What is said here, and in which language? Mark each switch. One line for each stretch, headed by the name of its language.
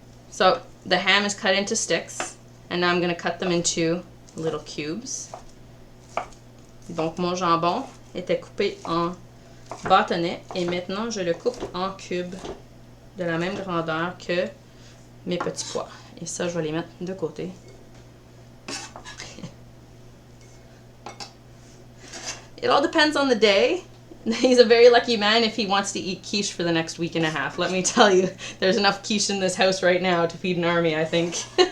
English: So the ham is cut into sticks, and now I'm going to cut them into little cubes.
French: Donc mon jambon était coupé en bâtonnets et maintenant je le coupe en cubes de la même grandeur que mes petits pois. Et ça, je vais les mettre de côté.
English: It all depends on the day. He's a very lucky man if he wants to eat quiche for the next week and a half. Let me tell you, there's enough quiche in this house right now to feed an army, I think.